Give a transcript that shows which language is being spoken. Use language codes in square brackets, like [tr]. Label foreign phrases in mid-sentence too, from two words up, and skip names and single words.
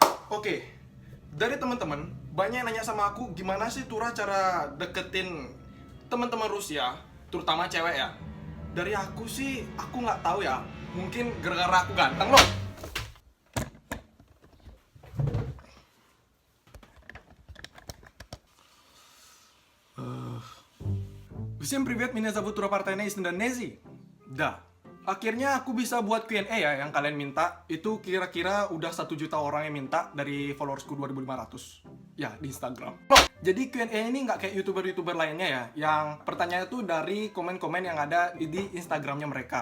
[id] Oke, dari teman-teman banyak yang nanya sama aku gimana sih Tura cara deketin teman-teman Rusia, terutama cewek ya. Dari aku sih, aku nggak tahu ya. Mungkin gara-gara aku ganteng loh. [ru] Всем привет, меня зовут Тура Partainya из Индонезии. [id] Dah, akhirnya aku bisa buat Q&A ya yang kalian minta. Itu kira-kira udah 1 juta orang yang minta dari followersku 2500 ya di Instagram. Jadi Q&A ini nggak kayak youtuber-youtuber lainnya ya, yang pertanyaan itu dari komen-komen yang ada di Instagramnya mereka.